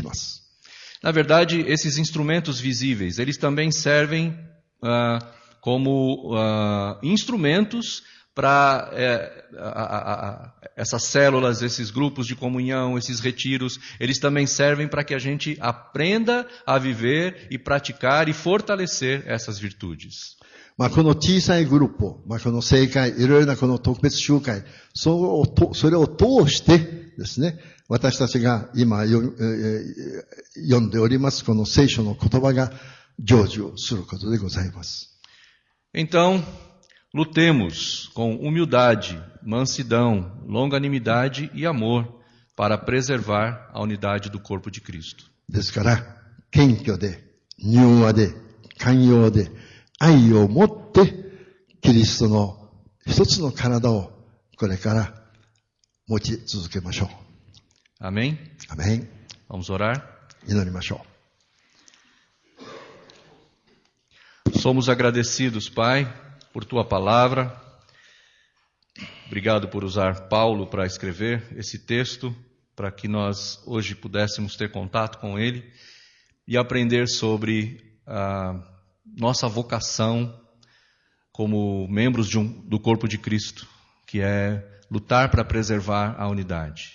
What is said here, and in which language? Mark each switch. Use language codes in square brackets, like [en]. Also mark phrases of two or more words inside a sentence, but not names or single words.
[pt] Na verdade, esses instrumentos visíveis, eles também servem como instrumentos para essas células, esses grupos de comunhão, esses retiros. Eles também servem para que a gente aprenda a viver e praticar e fortalecer essas virtudes. [ja] この小さいグループを、この聖会、いろいろなこの特別集会、それを通してですね、私たちが今読んでおりますこの聖書の言葉が成就することでございます。 [pt] Então, lutemos com humildade, mansidão, longanimidade e amor para preservar a unidade do corpo de Cristo. [ja] ですから、謙虚で、柔和で、寛容で、愛を持って、キリストの一つの体をこれから持ち続けましょう。 [pt] Amém? [ja] アメン。 [pt] Vamos orar? [ja] 祈りましょう。 [pt] Somos agradecidos, Pai, por Tua palavra. Obrigado por usar Paulo para escrever esse texto, para que nós hoje pudéssemos ter contato com ele e aprender sobre a nossa vocação como membros do corpo de Cristo, que é lutar para preservar a unidade.